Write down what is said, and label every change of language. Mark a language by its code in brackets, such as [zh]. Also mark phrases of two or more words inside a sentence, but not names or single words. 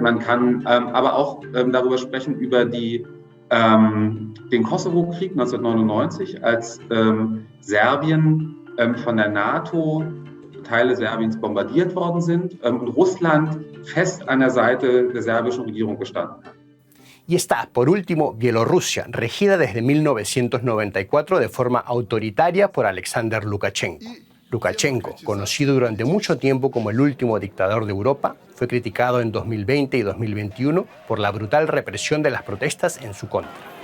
[de] Man kann aber auch darüber sprechen, über den Kosovo-Krieg 1999, als Serbien von der NATO, Teile Serbiens bombardiert worden sind und Russland fest an der Seite der serbischen Regierung gestanden hat. [es] Y está, por último, Bielorrusia, regida desde 1994 de forma autoritaria por Alexander Lukashenko. Lukashenko, conocido durante mucho tiempo como el último dictador de Europa, fue criticado en 2020 y 2021 por la brutal represión de las protestas en su contra.